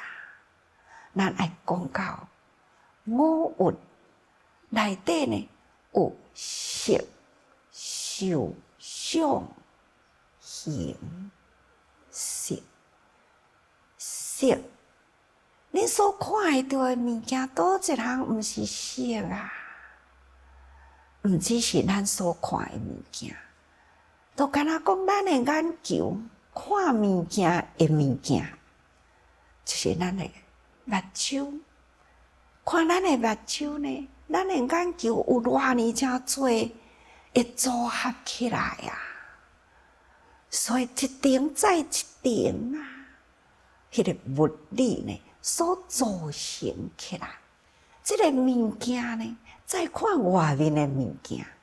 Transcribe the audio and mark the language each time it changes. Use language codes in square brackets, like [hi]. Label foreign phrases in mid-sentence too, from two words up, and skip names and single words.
[nan] 咱爱讲到五蕴内底呢，有色、受、想、行、识。色，你所看会到的物件，倒一项毋是色啊？毋只是咱所看的物件，都敢若讲咱的眼球看物件的物件，就是咱的目睭。看咱的目睭呢，咱的眼球有偌尼真侪会组合起来啊，所以一点再一点啊，迄个物理呢所组成起来，这个物件呢，再看外面的物件，